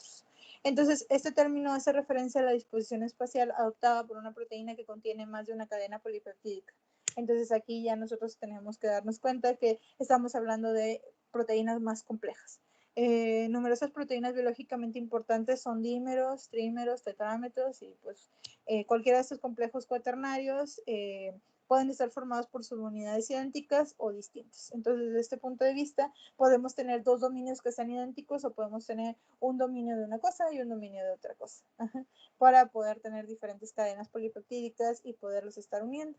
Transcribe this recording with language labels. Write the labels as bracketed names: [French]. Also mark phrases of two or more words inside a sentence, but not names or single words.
[Spanish] Entonces, este término hace referencia a la disposición espacial adoptada por una proteína que contiene más de una cadena polipeptídica. Entonces, aquí ya nosotros tenemos que darnos cuenta que estamos hablando de proteínas más complejas. Numerosas proteínas biológicamente importantes son dímeros, trímeros, tetrámeros y pues cualquiera de estos complejos cuaternarios pueden estar formados por subunidades idénticas o distintas. Entonces, desde este punto de vista, podemos tener dos dominios que sean idénticos o podemos tener un dominio de una cosa y un dominio de otra cosa, para poder tener diferentes cadenas polipeptídicas y poderlos estar uniendo.